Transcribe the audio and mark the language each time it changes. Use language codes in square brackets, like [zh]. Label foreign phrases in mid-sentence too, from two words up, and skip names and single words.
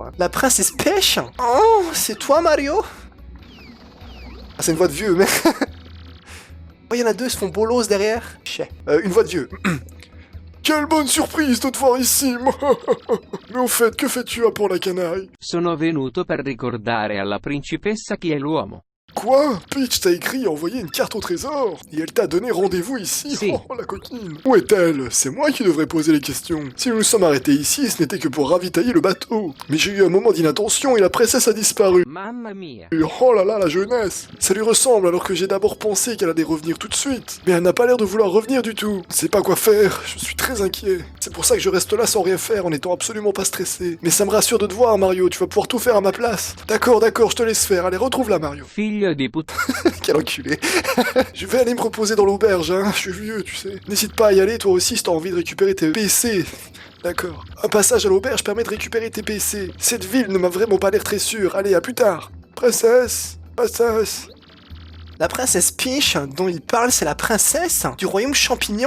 [fr] Hein. La princesse pêche? Oh, c'est toi, Mario? Ah, c'est une voix de vieux, mais... Oh, il y en a deux, ils se font bolos derrière. Une voix de vieux. Quelle bonne surprise de te voir ici. Mais au fait, que fais-tu à Pour la Canaille? [it] Sono venuto per ricordare alla principessa chi è l'uomo. [fr] Quoi? Peach t'a écrit et envoyé une carte au trésor et elle t'a donné rendez-vous ici. Si. Oh la coquine. Où est-elle? C'est moi qui devrais poser les questions. Si nous nous sommes arrêtés ici, ce n'était que pour ravitailler le bateau. Mais j'ai eu un moment d'inattention et la princesse a disparu. [it] Mamma mia. [fr] Oh là là, la jeunesse. Ça lui ressemble alors que j'ai d'abord pensé qu'elle allait revenir tout de suite. Mais elle n'a pas l'air de vouloir revenir du tout. Je sais pas quoi faire, je suis très inquiet. C'est pour ça que je reste là sans rien faire en étant absolument pas stressé. Mais ça me rassure de te voir, Mario, tu vas pouvoir tout faire à ma place. D'accord, je te laisse faire. Allez, retrouve-la, Mario. [it] Figlio di put... [fr] Quel enculé. Je vais aller me reposer dans l'auberge, hein. Je suis vieux, tu sais. N'hésite pas à y aller, toi aussi, si t'as envie de récupérer tes PC. D'accord. Un passage à l'auberge permet de récupérer tes PC. Cette ville ne m'a vraiment pas l'air très sûre. Allez, à plus tard. Princesse. La princesse Peach, dont il parle, c'est la princesse du royaume champignon.